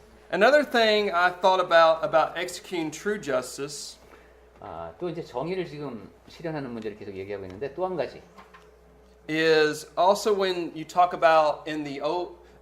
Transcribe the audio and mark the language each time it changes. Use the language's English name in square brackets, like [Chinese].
[English] Another thing I thought about executing true justice [Korean] 또 이제 정의를 지금 실현하는 문제를 계속 얘기하고 있는데 또 한 가지. [English] is also when you talk about in the old.